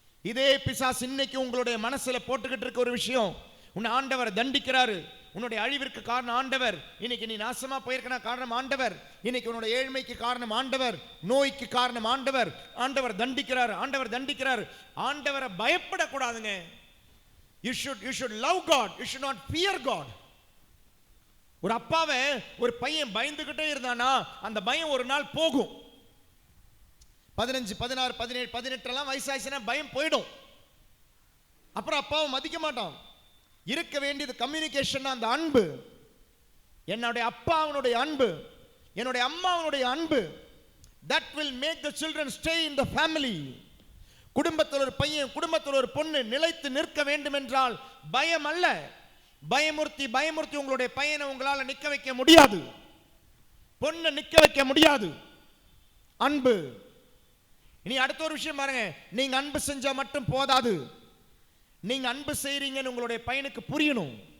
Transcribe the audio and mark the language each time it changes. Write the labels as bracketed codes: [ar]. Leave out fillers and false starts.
[ta] இதே பிசாசு இன்னைக்கு உங்களுடைய மனசுல போட்டுக்கிட்டு இருக்க ஒரு விஷயம், உன்னை ஆண்டவர் தண்டிக்கிறாரு, உன்னுடைய அழிவிற்கு காரணம் ஆண்டவர், இன்னைக்கு நீ நாசமா போயிருக்கனா காரணம் ஆண்டவர், இன்னைக்கு உன்னுடைய ஏழ்மைக்கு காரணம் ஆண்டவர், நோய்க்கு காரணம் ஆண்டவர், ஆண்டவர் தண்டிக்கிறார், ஆண்டவர் தண்டிக்கிறார். ஆண்டவரை பயப்படக்கூடாதுங்க. [en] You should love God, you should not fear God. [ta] ஒரு அப்பாவை ஒரு பையன் பயந்துகிட்டே இருந்தானா அந்த பயம் ஒரு நாள் போகும். 15, 16, 17, 18 எல்லாம் வயசாயிச்சுன்னா பயம் போயிடும். அப்புறம் அப்பாவை மதிக்க மாட்டான். இருக்க வேண்டியது கம்யூனிகேஷன், அந்த அன்பு. என்னுடைய அப்பா அவனுடைய அன்பு, என்னுடைய அம்மா அவனுடைய அன்பு. [en] that will make the children stay in the family. [ta] குடும்பத்தில் ஒரு பையன், குடும்பத்தில் ஒரு பொண்ணு நிலைத்து நிற்க வேண்டும் என்றால் பயம் அல்ல. பயமுறுத்தி உங்களுடைய பையனை உங்களால் நிற்க வைக்க முடியாது, பொண்ணை நிற்க வைக்க முடியாது. அன்பு. இனி அடுத்த ஒரு விஷயம் பாருங்க, நீங்க அன்பு செஞ்சா மட்டும் போதாது, நீங்க அன்பு செய்றீங்கன்னு உங்களுடைய பையனுக்கு புரியணும்.